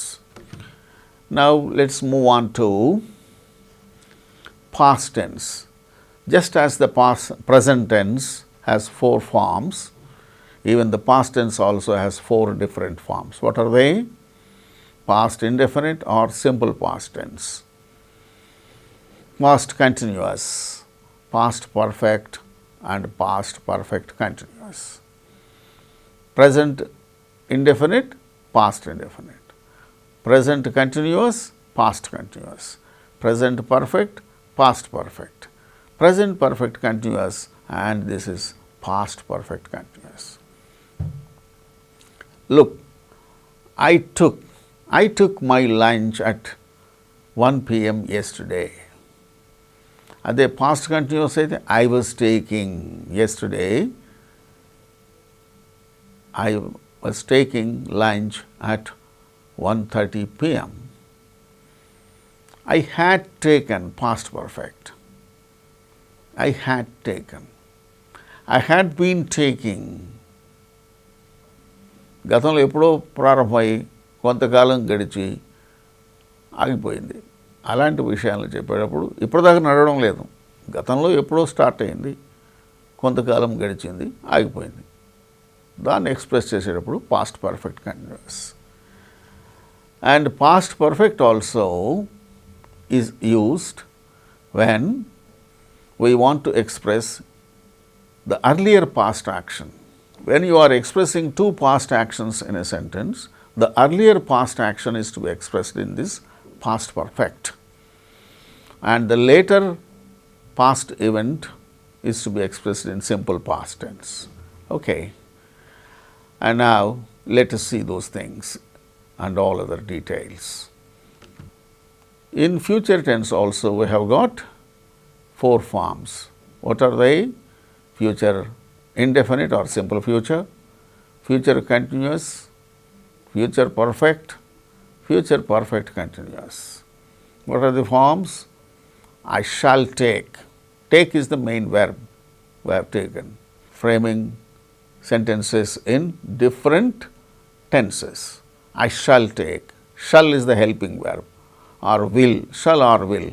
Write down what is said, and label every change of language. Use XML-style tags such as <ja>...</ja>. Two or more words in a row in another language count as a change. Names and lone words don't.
<en>Now, let us move on to past tense. Just as the present tense has 4 forms, even the past tense also has 4 different forms. What are they? Past indefinite or simple past tense, past continuous, past perfect and past perfect continuous. Present indefinite, past indefinite. Present continuous, past continuous. Present perfect, past perfect. Present perfect continuous, and this is past perfect continuous. Look, I took my lunch at 1 p.m. yesterday. అదే past continuous అయితే I was taking yesterday. I was taking lunch at 1:30 p.m. I had taken past perfect. I had taken. I had been taking.</en> <te>గతంలో ఎప్పుడో ప్రారంభమై కొంతకాలం గడిచి ఆగిపోయింది. అలాంటి విషయాలు చెప్పేటప్పుడు ఇప్పటిదాకా నడవడం లేదు. గతంలో ఎప్పుడో స్టార్ట్ అయింది, కొంతకాలం గడిచింది, ఆగిపోయింది. దాన్ని ఎక్స్ప్రెస్ చేసేటప్పుడు</te> <en>past perfect continuous. and past perfect also is used when we want to express the earlier past action. When you are expressing 2 past actions in a sentence, the earlier past action is to be expressed in this past perfect, and the later past event is to be expressed in simple past tense. Okay. And now let us see those things and all other details. In future tense also we have got 4 forms. What are they? Future indefinite or simple future, future continuous, future perfect, future perfect continuous. What are the forms? I shall take. Take is the main verb we have taken. Framing sentences in different tenses. I shall take. Shall is the helping verb, or will, shall or will.</en>